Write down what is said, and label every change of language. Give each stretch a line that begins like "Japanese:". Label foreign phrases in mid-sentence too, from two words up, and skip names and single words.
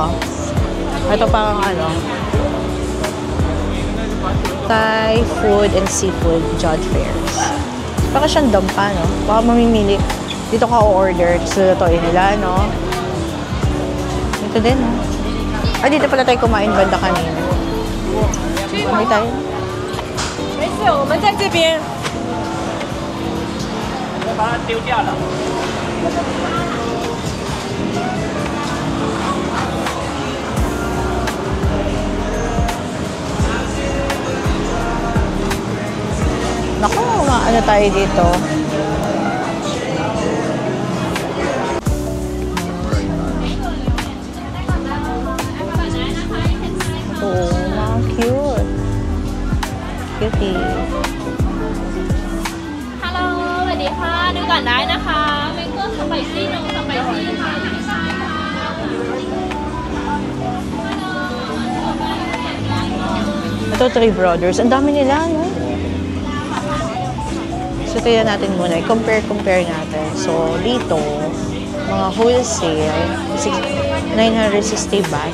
Filipino: Ito parang ano,
English: Thai food and seafood job fairs.
Filipino: Baka siyang dampa, no? Baka mamimili. Dito ka o-order. Sulutuin nila, no? Ito din, no? Ah, dito pala tayo kumain banda kanina. Hindi tayo.
Chinese: 没事，我们在这边。把它丢掉了。
Filipino: Naku, ano tayo dito? Oo, mga cute. Cutie. Hello，
Thai: สวัสดีค่ะดูก่อนได้นะคะเมเกอร์สไปซี่นมสไปซี่ค่ะ
Filipino: Ito, Three Brothers. Ang dami nila, no? So, tignan natin muna. I-compare natin. So, dito, mga wholesale, 960 baht.